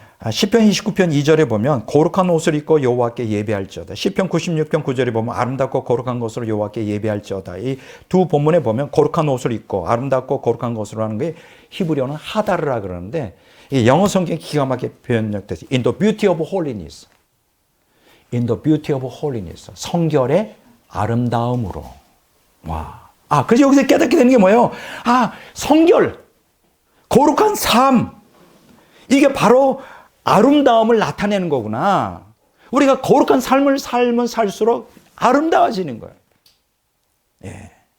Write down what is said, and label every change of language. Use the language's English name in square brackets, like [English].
[Korean] 시편 29편 2절에 보면 거룩한 옷을 입고 여호와께 예배할지어다. 시편 96편 9절에 보면 아름답고 거룩한 것으로 여호와께 예배할지어다. 이 두 본문에 보면 거룩한 옷을 입고 아름답고 거룩한 것으로 하는 게 히브리어는 하다르라 그러는데, 이 영어 성경에 기가 막히게 표현됐어요. [English] In the beauty of holiness. In the beauty of holiness. [Korean] 성결의 아름다움으로. 와. 그래서 여기서 깨닫게 되는 게 뭐예요? 성결. 거룩한 삶. 이게 바로 아름다움을 나타내는 거구나. 우리가 거룩한 삶을 살면 살수록 아름다워지는 거예요. 예.